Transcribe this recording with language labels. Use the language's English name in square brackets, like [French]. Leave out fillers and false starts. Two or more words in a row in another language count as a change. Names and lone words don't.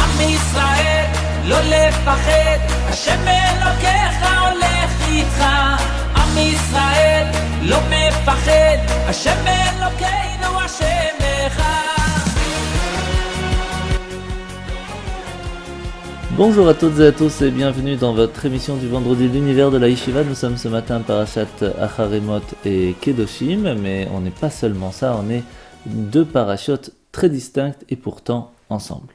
[Hebrew] ישראל, לא לפחד, השם אלוקיך הולך איתך. עם ישראל, לא מפחד, השם אלוקינו השם אחד. [French] Bonjour à toutes et à tous et bienvenue dans votre émission du vendredi de l'univers de la Yeshiva. Nous sommes ce matin Parashat Acharemot et Kedoshim, mais on n'est pas seulement ça, on est deux parashotes très distinctes et pourtant ensemble.